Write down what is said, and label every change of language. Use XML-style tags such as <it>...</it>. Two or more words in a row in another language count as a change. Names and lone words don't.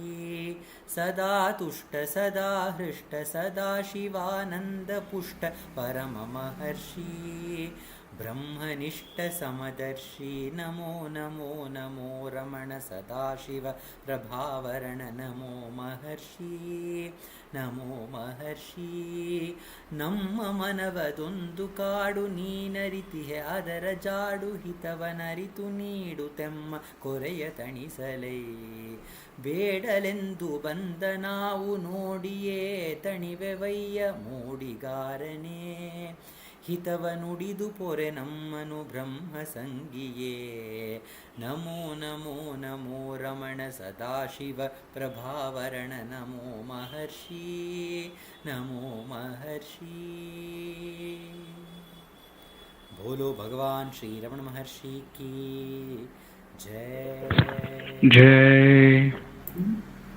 <sa>सदा तुष्ट सदा हृष्ट सदा शिवानंद पुष्ट परम महर्षि ब्रह्मनिष्ठ समदर्शी नमो नमो नमो रमण सदाशिव प्रभावरण नमो महर्षि नमो महर्षि</sa> <kn>ನಮ್ಮ ಮನವದೊಂದು ಕಾಡು ನೀನರಿತಿಹೆ ಅದರ ಜಾಡು ಹಿತವನರಿತು ನೀಡುತ್ತೆಮ್ಮ ಕೊರೆಯ ತಣಿಸಲೈ ಬೇಡಲೆಂದು ಬಂದ ನಾವು ನೋಡಿಯೇ ತಣಿವೆವಯ್ಯ ಮೂಡಿಗಾರನೇ ಹಿತವ ನುಡಿದು ಪೊರೆ ನಮ್ಮನು</kn> <sa>ಬ್ರಹ್ಮ ಸಂಗಿಯೇ ನಮೋ ನಮೋ ನಮೋ ರಮಣ ಸದಾಶಿವ ಪ್ರಭಾವರಣ ನಮೋ ಮಹರ್ಷಿ ನಮೋ ಮಹರ್ಷಿ</sa> <hi>बोलो भगवान श्री रमण महर्षि की जय जय</hi>